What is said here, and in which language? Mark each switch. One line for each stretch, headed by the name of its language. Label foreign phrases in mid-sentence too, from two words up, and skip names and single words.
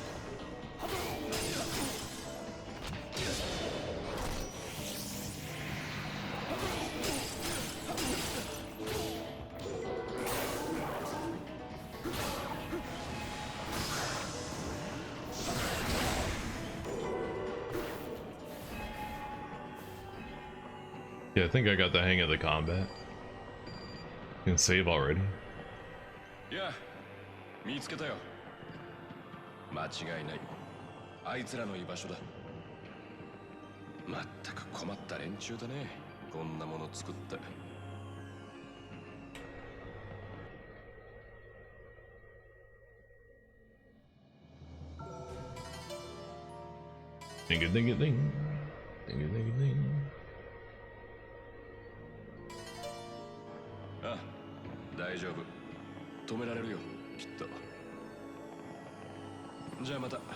English: Yeah, I think I got the hang of the combat. Can save already.
Japanese: Yeah. 見つけたよ。間違いない。あいつらの居場所だ。まったく困った連中だね。こんなもの作って。 Ding a ding a ding. Ding a ding a ding. あ、大丈夫。止められるよ。きっと。じゃあまた。